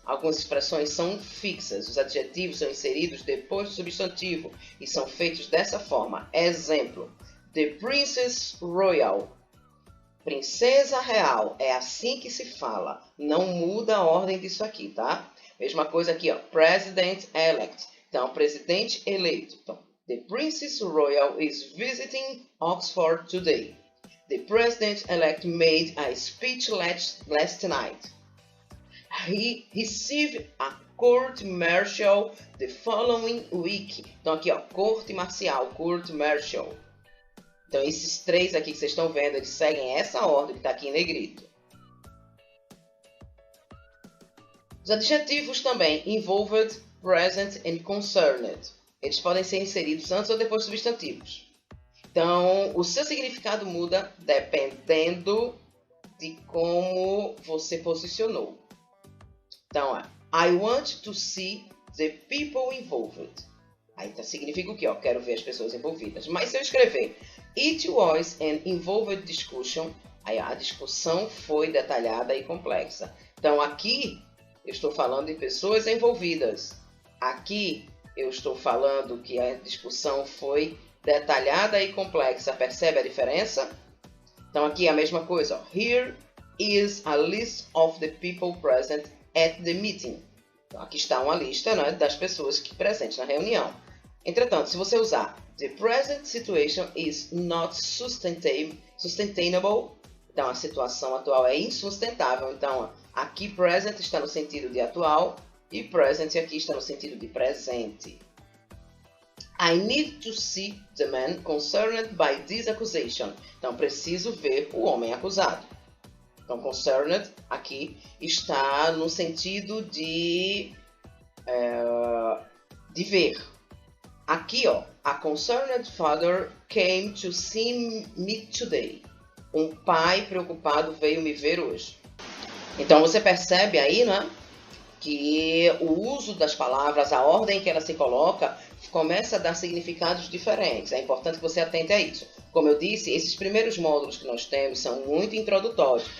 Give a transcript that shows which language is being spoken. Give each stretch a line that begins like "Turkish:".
Portuguese: Algumas expressões são fixas. Os adjetivos são inseridos depois do substantivo e são feitos dessa forma. Exemplo. The Princess Royal. Princesa Real. É assim que se fala. Não muda a ordem disso aqui, tá? Mesma coisa aqui, ó. President-elect. Então, presidente eleito.
English: Então, the Princess Royal is visiting Oxford today. The president-elect made a speech last night. He received a court martial the following week.
Portuguese: Então, aqui, ó. Corte marcial, court martial. Então, esses três aqui que vocês estão vendo, eles seguem essa ordem que está aqui em negrito. Os adjetivos também, involved, present and concerned. Eles podem ser inseridos antes ou depois dos substantivos. Então, o seu significado muda dependendo de como você posicionou.
English: Então, I want to see the people involved.
Portuguese: Aí significa o quê? Ó, quero ver as pessoas envolvidas. Mas se eu escrever
English: It was an involved discussion,
Portuguese: aí a discussão foi detalhada e complexa. Então, aqui eu estou falando de pessoas envolvidas. Aqui eu estou falando que a discussão foi detalhada e complexa. Percebe a diferença? Então, aqui é a mesma coisa. Ó.
English: Here is a list of the people present at the meeting.
Portuguese: Então, aqui está uma lista, né, das pessoas que presentes na reunião. Entretanto, se você usar
English: the present situation is not sustainable,
Portuguese: então a situação atual é insustentável. Então, aqui present está no sentido de atual e present aqui está no sentido de presente.
English: I need to see the man concerned by this accusation.
Portuguese: Então, preciso ver o homem acusado. Então, concerned aqui está no sentido de ver.
English: Aqui, ó, a concerned father came to see me today.
Portuguese: Um pai preocupado veio me ver hoje. Então você percebe aí, né, que o uso das palavras, a ordem que ela se coloca, começa a dar significados diferentes. É importante que você atente a isso. Como eu disse, esses primeiros módulos que nós temos são muito introdutórios.